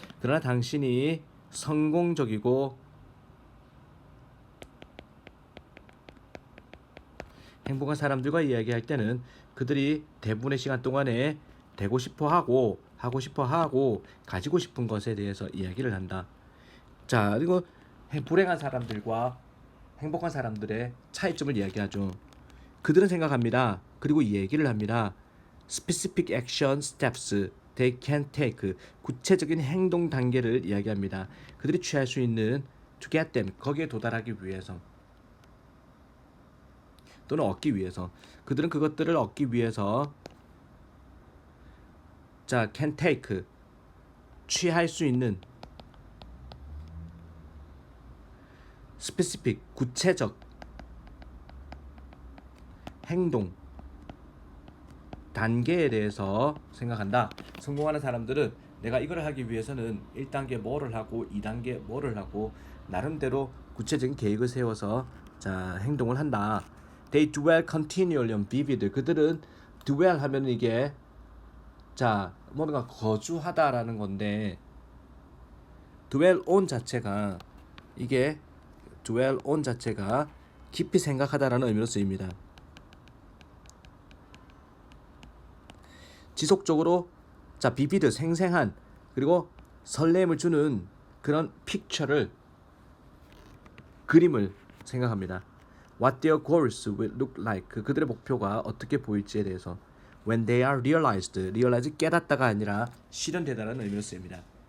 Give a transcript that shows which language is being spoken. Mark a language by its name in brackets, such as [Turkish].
[Korean] 그러나 당신이 성공적이고 행복한 사람들과 이야기할 때는 그들이 대부분의 시간 동안에 되고 싶어 하고 가지고 싶은 것에 대해서 이야기를 한다. 자, 그리고 불행한 사람들과 행복한 사람들의 차이점을 이야기하죠. 그들은 생각합니다. 그리고 이 얘기를 합니다. [English] Specific action steps they can take. [Korean] 구체적인 행동 단계를 이야기합니다. 그들이 취할 수 있는 [English] to get them. [Korean] 거기에 도달하기 위해서. 또는 얻기 위해서. 그들은 그것들을 얻기 위해서 자, [English] can take. [Korean] 취할 수 있는 specific. 구체적 행동 단계에 대해서 생각한다. 성공하는 사람들은 내가 이걸 하기 위해서는 1단계 뭐를 하고 2단계 뭐를 하고 나름대로 구체적인 계획을 세워서 자 행동을 한다. [English] They dwell continually on vivid. [Korean] 그들은 dwell 하면 이게 자 뭔가 거주하다라는 건데 dwell on 자체가 이게 dwell on 자체가 깊이 생각하다라는 의미로 쓰입니다. 지속적으로 자 비비드 생생한 그리고 설렘을 주는 그런 픽처를 그림을 생각합니다. [English] What their goals will look like. [Korean] 그들의 목표가 어떻게 보일지에 대해서 [English] when they are realized. [Korean] realize 깨닫다가 아니라 실현되다라는 의미로 쓰입니다.